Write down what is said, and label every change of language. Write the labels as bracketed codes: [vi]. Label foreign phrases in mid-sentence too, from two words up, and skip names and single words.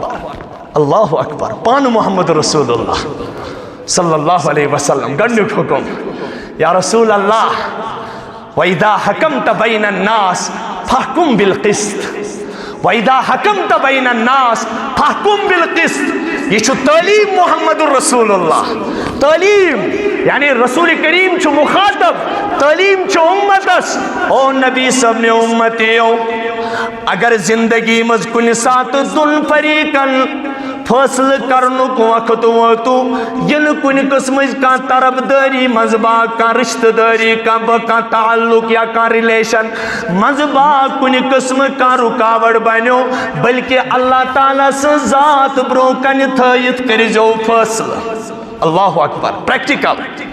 [ks] اکبر پانہٕ محمد رسول اللہ [ar] صلی اللہ علیہ وسلم [ks] گۄڈنیُک حُکم یا رسول اللہ [ar] وَإِذَا حَكَمْتَ بَيْنَ النَّاسِ فَاحْكُمْ بِالْقِسْطِ وَإِذَا حَكَمْتَ بَيْنَ النَّاسِ فَاحْكُمْ بِالْقِسْطِ [ks] یہ چھُ تعلیٖم محمد رسول اللہ تعلیٖم یعنی رسول کریم چھُ مخاطب تعلیٖم چھُ اُمتس او نبی صٲبنہِ اُمتیو اگر زندگی منٛز کُنہِ ساتہٕ دۄن فریٖقن فٲصلہٕ کرنُک وقت ووتو یِنہٕ کُنہِ قٕسمٕچ کانٛہہ طرفدٲری منٛزٕ باگ کانٛہہ رشتہٕ دٲری کانٛہہ تعلق یا کانٛہہ رِلیشن منٛزٕ باگ کُنہِ قٕسمہٕ کانٛہہ رُکاوٹ بنیو بلکہِ اللہ تعالیٰ سٕنٛز ذات برونٛہہ کنہِ تھٲیِتھ کٔرزیو فٲصلہٕ [ar] اللہ اکبر [ks] پریکٹِکل